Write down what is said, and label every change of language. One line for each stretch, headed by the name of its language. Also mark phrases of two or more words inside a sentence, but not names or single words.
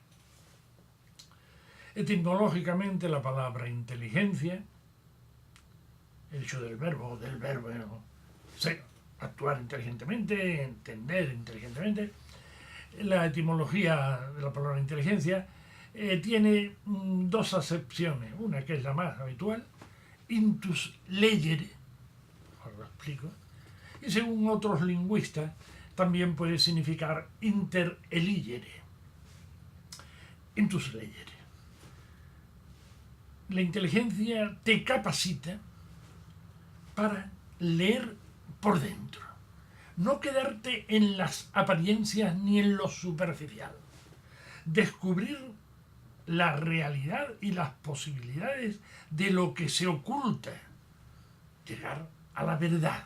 Spanish: Etimológicamente, la palabra inteligencia, el hecho del verbo actuar inteligentemente, entender inteligentemente, la etimología de la palabra inteligencia tiene dos acepciones. Una que es la más habitual,
Latin: intus legere,
Spanish: ahora lo explico, y según otros lingüistas también puede significar
Latin: inter eligere, intus legere.
Spanish: La inteligencia te capacita para leer por dentro, no quedarte en las apariencias ni en lo superficial, descubrir la realidad y las posibilidades de lo que se oculta, llegar a la verdad.